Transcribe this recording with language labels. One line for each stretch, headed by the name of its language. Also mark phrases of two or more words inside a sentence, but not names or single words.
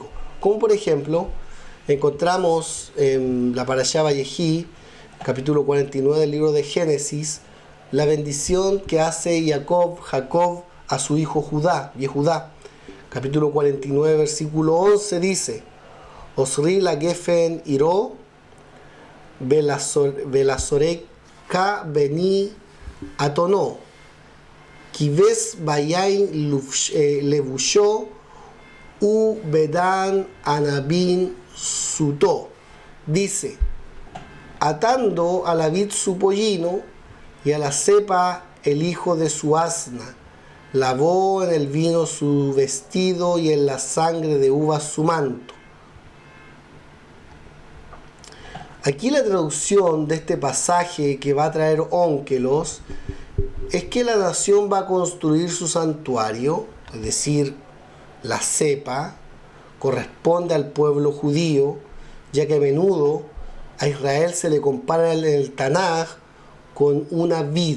Spanish: Como por ejemplo, encontramos en la Parashá Vayehi, capítulo 49 del libro de Génesis, la bendición que hace Jacob a su hijo Yehudá. Capítulo 49, versículo 11 dice:
Hebrew: אסרי לגפן עירה ולשרק ה בני אתנו כבס ביין לבשו ו בדם ענבים סותה.
Spanish: Dice, atando a la vid su pollino y a la cepa el hijo de su asna, lavó en el vino su vestido y en la sangre de uvas su manto. Aquí la traducción de este pasaje que va a traer Ónkelos es que la nación va a construir su santuario, es decir, la cepa corresponde al pueblo judío, ya que a menudo a Israel se le compara en el Tanaj con una vid.